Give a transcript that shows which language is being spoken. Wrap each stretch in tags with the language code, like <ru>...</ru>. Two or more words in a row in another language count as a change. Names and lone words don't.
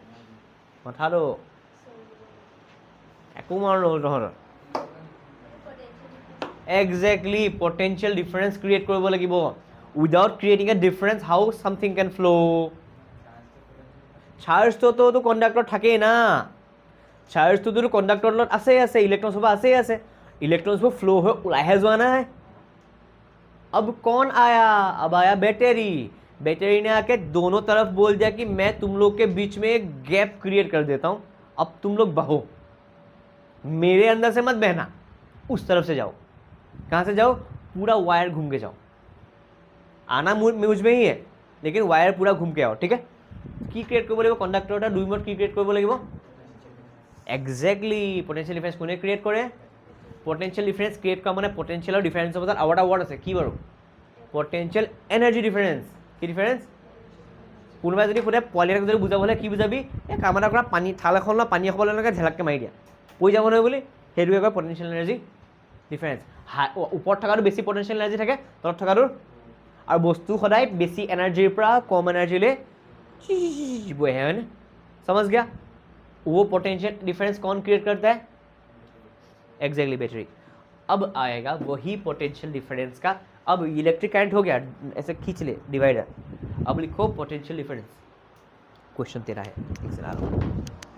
<as>একো মাৰ নহ'ল তহঁতৰ,</as> <en>exactly potential difference create</en> <as>কৰিব লাগিব,</as> <en>without creating a difference how something can flow',</en> <as>চাৰ্জটোতো কণ্ডাক্টৰ থাকেই না, চাৰ্জটোতো কণ্ডাক্টৰৰ লগত আছে ইলেক্ট্ৰনছবোৰ আছে, ইলেক্ট্ৰনছবোৰ ফ্ল' হৈ ওলাইহে যোৱা নাই।</as> <hi>अब कौन आया, अब आया बैटरी, बैटरी ने आके दोनों तरफ बोल दिया कि मैं तुम लोग के बीच में एक</hi> <en>gap create</en> <hi>कर देता हूं, अब तुम लोग बहो, मेरे अंदर से मत बहना, उस तरफ से जाओ, कहां से जाओ, पूरा वायर घूम के जाओ, आना मुझ में ही है लेकिन वायर पूरा घूम के आओ, ठीक है।</hi> <as>কি ক্ৰিয়েট কৰিব লাগিব, কণ্ডাক্টৰ এটা দুই মত কি ক্ৰিয়েট কৰিব লাগিব,</as> <en>exactly potential difference</en> <as>কোনে ক্ৰিয়েট কৰে,</as> <en>potential difference create</en> <as>কৰা মানে পটেঞ্চিয়েলৰ ডিফাৰেঞ্চৰ মাজত আৰু এটা ৱৰ্ড আছে কি বাৰু,</as> <en>potential energy difference,</en> <as>কি ডিফাৰেঞ্চ, কোনোবাই যদি সোধে পোৱালি এটাক যদি বুজাব হ'লে কি বুজাবি, এই কাম এটা কৰা, পানী থাল এখন লৈ পানী খাবলৈ এনেকৈ ঝেলাককৈ মাৰি দিয়া, পৰি যাব নহয় বুলি, সেইটোকে কয়</as> <en>potential energy difference.</en> <as>ওপৰত থকাটো বেছি পটেঞ্চিয়েল এনাৰ্জি থাকে, তলত থকাটো, আৰু বস্তু সদায় বেছি এনাৰ্জিৰ পৰা কম এনাৰ্জিলৈ</as> <hi>बहे है ना, समझ गया, वो</hi> <en>potential difference</en> <hi>कौन क्रिएट करता है, एग्जैक्टली बैटरी। अब आएगा वही</hi> <en>potential difference</en> <hi>का, अब</hi> <en>electric current</en> <hi>हो गया, ऐसे खींच ले डिवाइडर, अब लिखो</hi> <en>potential difference,</en> <hi>क्वेश्चन तेरा है, एक से ला रहा हूं।</hi>